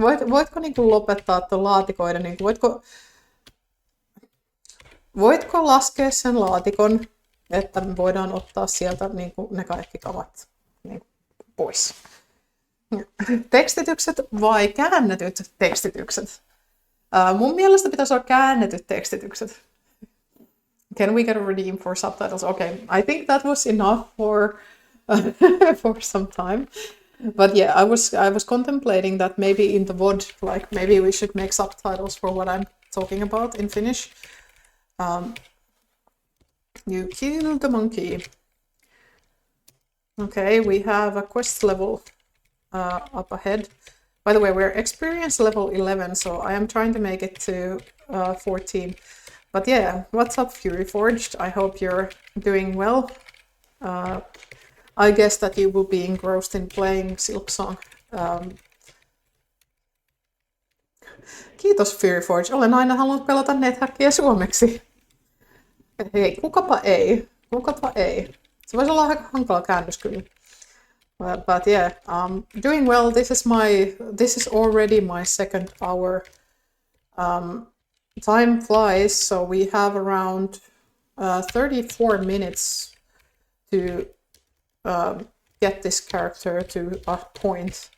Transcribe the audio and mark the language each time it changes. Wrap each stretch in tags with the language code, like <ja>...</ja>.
<fi>Voitko niin kuin lopettaa tuon laatikoiden? Niin kuin, voitko laskea sen laatikon, että me voidaan ottaa sieltä niin kuin ne kaikki kamat niin kuin pois? Tekstitykset vai käännetyt tekstitykset? Mun mielestä pitäisi olla käännetyt tekstitykset.</fi> <en>Can we get a redeem for subtitles? Okay, I think that was enough for some time. But yeah, I was contemplating that maybe in the VOD, like maybe we should make subtitles for what I'm talking about in Finnish. You killed the monkey. Okay, we have a quest level up ahead. By the way, we're experience level 11, so I am trying to make it to 14. But yeah, what's up, Fury Forged? I hope you're doing well. I guess that you will be engrossed in playing Silksong.</en> <fi>Kiitos, Fury Forge. Olen aina halunnut pelata NetHackia suomeksi. Hei, kukapa ei. Se voisi olla aika hankala käännös kyllä.</fi> <en>But yeah, doing well. This is already my second hour. Time flies, so we have around 34 minutes to get this character to a point.</en>